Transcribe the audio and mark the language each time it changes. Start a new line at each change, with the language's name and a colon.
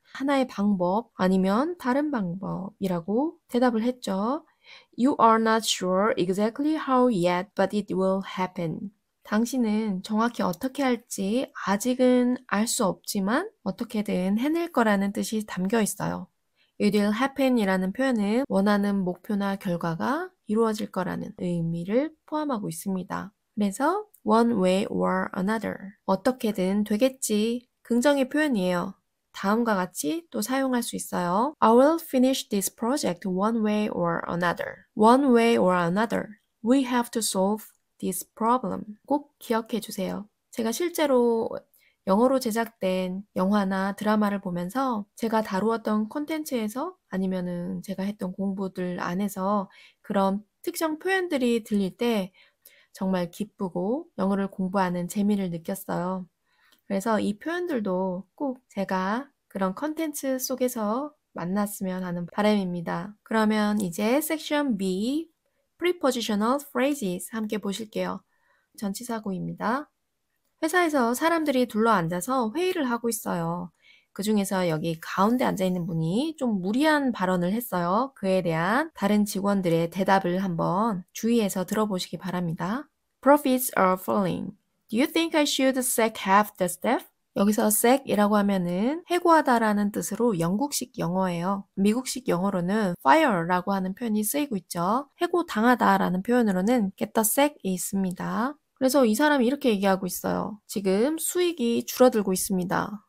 Korean: 하나의 방법 아니면 다른 방법이라고 대답을 했죠.
English: You are not sure exactly how yet, but it will happen.
Korean: 당신은 정확히 어떻게 할지 아직은 알 수 없지만 어떻게든 해낼 거라는 뜻이 담겨 있어요.
English: It will happen
Korean: 이라는 표현은 원하는 목표나 결과가 이루어질 거라는 의미를 포함하고 있습니다. 그래서
English: one way or another.
Korean: 어떻게든 되겠지. 긍정의 표현이에요. 다음과 같이 또 사용할 수 있어요.
English: I will finish this project one way or another. One way or another. We have to solve this problem.
Korean: 꼭 기억해 주세요. 제가 실제로 영어로 제작된 영화나 드라마를 보면서 제가 다루었던 콘텐츠에서 아니면은 제가 했던 공부들 안에서 그런 특정 표현들이 들릴 때 정말 기쁘고 영어를 공부하는 재미를 느꼈어요. 그래서 이 표현들도 꼭 제가 그런 컨텐츠 속에서 만났으면 하는 바람입니다. 그러면 이제 섹션 B, Prepositional Phrases 함께 보실게요. 전치사구입니다. 회사에서 사람들이 둘러앉아서 회의를 하고 있어요. 그중에서 여기 가운데 앉아있는 분이 좀 무리한 발언을 했어요. 그에 대한 다른 직원들의 대답을 한번 주의해서 들어보시기 바랍니다.
English: Profits are falling. Do you think I should sack half the staff?
Korean: 여기서 sack이라고 하면은 해고하다라는 뜻으로 영국식 영어예요. 미국식 영어로는 fire라고 하는 표현이 쓰이고 있죠. 해고당하다라는 표현으로는 get the sack이 있습니다. 그래서 이 사람이 이렇게 얘기하고 있어요. 지금 수익이 줄어들고 있습니다.